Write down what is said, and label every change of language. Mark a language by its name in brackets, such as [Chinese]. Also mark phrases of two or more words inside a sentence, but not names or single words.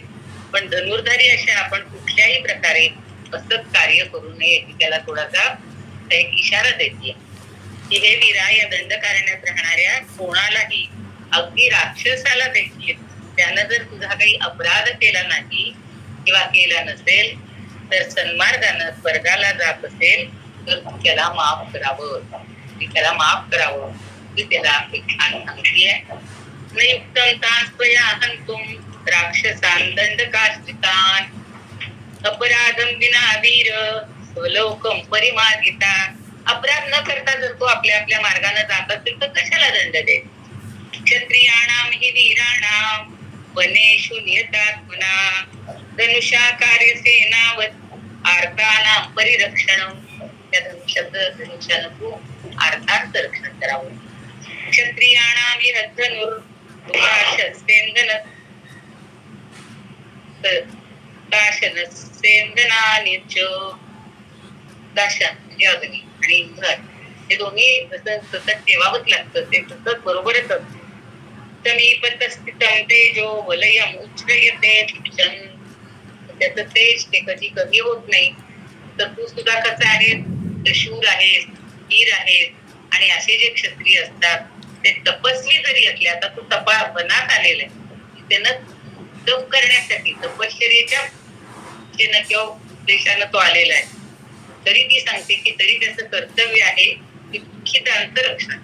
[Marathi] पण धनुर्धारी अशा आपण कुठल्याही प्रकारे असंच कार्य करू नये याची त्याला थोडासा एक इशारा देते की हे वीरा, या दंडकारण्यात राहणाऱ्या कोणालाही, अगदी राक्षसाला देखील त्यानं जर तुझा काही अपराध केला नाही किंवा केला नसेल तर सन्मार्गानं स्वर्गाला जात असेल तर त्याला माफ करावं, त्याला माफ करावं. ती त्याला एक छान सांगतीये. [Sanskrit] नयुक्तं तां स्वया हन्तुं राक्षसान् दंडकाश्रितान् अपराधं विना वीर स्वलोकं परिमार्गिता. [Marathi] अपराध न करता जर तो आपल्या मार्गाने जात असेल तर कशाला दंड दे. [Sanskrit] क्षत्रियाणां हि वीराणां वनेषु नियतात्मना धनुषा कार्यसेनावत् आर्तानां परिरक्षणं. [Marathi] त्या धनुष्यानं तू आर्तांचं रक्षण करावं. [Sanskrit] क्षत्रियाणां दाशन [Marathi] म्हणजे अग्नी आणि इंधन हे दोन्ही सतत ठेवावंच लागतं, ते सतत बरोबरच असतं. [Sanskrit] समीपतस्थितं तेजो वलयम् उच्छ्रयते [Marathi] त्याचं तेज ते कधी कमी होत नाही. तर तू सुद्धा कसं आहेस, ते शूर आहेस, वीर आहेस. आणि असे जे क्षत्रिय असतात ते तपस्वी जरी असले, आता तू वनात आलेला आहे, त्यानं तप करण्यासाठी तपश्चर्येच्या किंवा उद्देशानं तो आलेला आहे, तरी ती सांगते की तरी त्याचं कर्तव्य आहे की दुःखितांचं रक्षण.